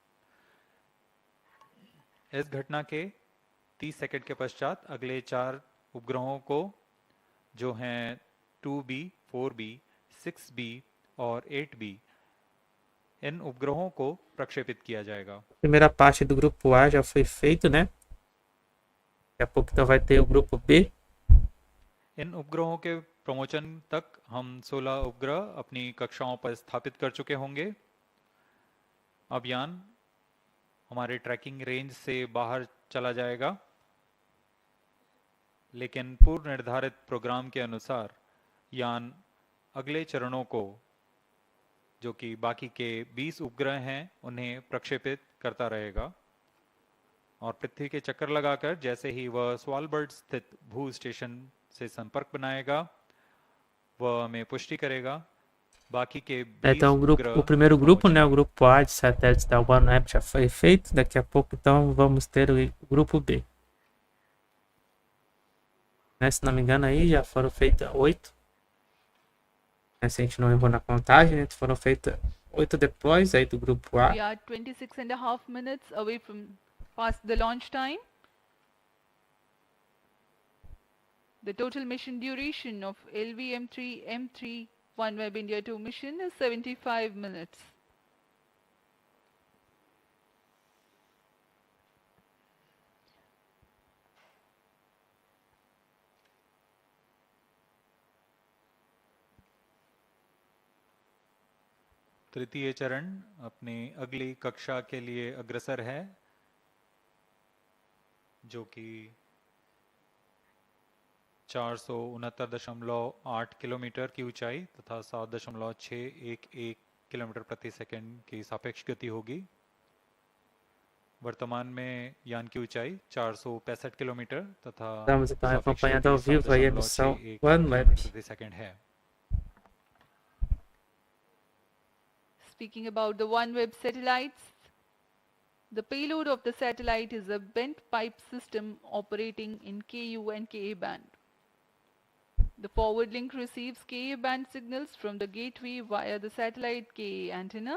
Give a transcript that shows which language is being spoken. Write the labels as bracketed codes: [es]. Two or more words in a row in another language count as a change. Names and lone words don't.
[hi] इस घटना के 30 सेकंड के पश्चात अगले 4 उपग्रहों को, जो हैं 2B, 4B, 6B और 8B, इन उपग्रहों को प्रक्षेपित किया जाएगा। [pt] Primeira parte do grupo A já foi feito, né? Daqui a pouco então vai ter o grupo B. [hi] इन उपग्रहों के प्रमोचन तक हम 16 उपग्रह अपनी कक्षाओं पर स्थापित कर चुके होंगे। अब यान हमारे [en] tracking range [hi] से बाहर चला जाएगा, लेकिन पूर्व निर्धारित प्रोग्राम के अनुसार यान अगले चरणों को, जो कि बाकी के 20 उपग्रह हैं, उन्हें प्रक्षेपित करता रहेगा और पृथ्वी के चक्कर लगाकर जैसे ही वह स्वालबर्ड स्थित भू स्टेशन से संपर्क बनाएगा, वह हमें पुष्टि करेगा। बाकी के 20 [pt] Então o primeiro grupo, né? O grupo A de satélites da OneWeb já foi feito. Daqui a pouco então vamos ter o grupo B. Né? Se não me engano aí já foram feitas 8. Se a gente não errou na contagem, né? Foram feitas 8 deploys aí do grupo A. [en] We are 26.5 minutes away from past the launch time. The total mission duration of LVM3 M3 OneWeb India 2 mission is 75 minutes. [hi] तृतीय चरण अपनी अगली कक्षा के लिए अग्रसर है, जो कि 469.8 किलोमीटर की ऊंचाई तथा 7.611 किलोमीटर प्रति सेकंड की सापेक्ष गति होगी। वर्तमान में यान की ऊंचाई 465 किलोमीटर तथा [pt] Estamos então [hi] सापेक्ष [pt] acompanhando ao [hi] गति [pt] vivo aí a missão [hi] 7.611 [pt] OneWeb. [hi] किलोमीटर प्रति सेकंड है। [en] Speaking about the OneWeb satellites, the payload of the satellite is a bent pipe system operating in Ku and Ka band. The forward link receives Ka band signals from the gateway via the satellite Ka antenna.